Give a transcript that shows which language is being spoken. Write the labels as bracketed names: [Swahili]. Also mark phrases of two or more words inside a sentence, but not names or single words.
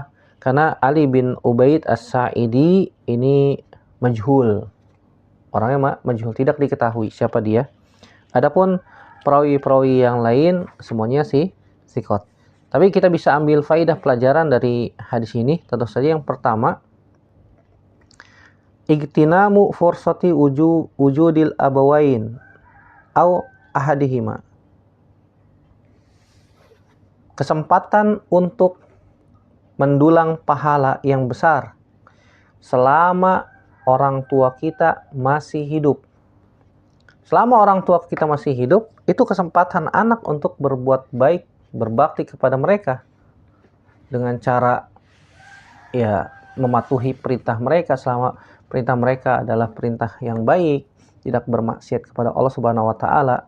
[Indonesian] Karena Ali bin Ubaid As-Sa'idi ini majhul. Orangnya majhul, tidak diketahui siapa dia. Adapun perawi-perawi yang lain semuanya sikot. Tapi kita bisa ambil faidah pelajaran dari hadis ini. Tentu saja yang pertama, [Arabic] اغتنام فرصة وجود الأبوين أو أحدهما. [Indonesian] Kesempatan untuk mendulang pahala yang besar selama orang tua kita masih hidup. Selama orang tua kita masih hidup, itu kesempatan anak untuk berbuat baik, berbakti kepada mereka dengan cara ya mematuhi perintah mereka selama perintah mereka adalah perintah yang baik, tidak bermaksiat kepada Allah [Arabic] سبحانه وتعالى.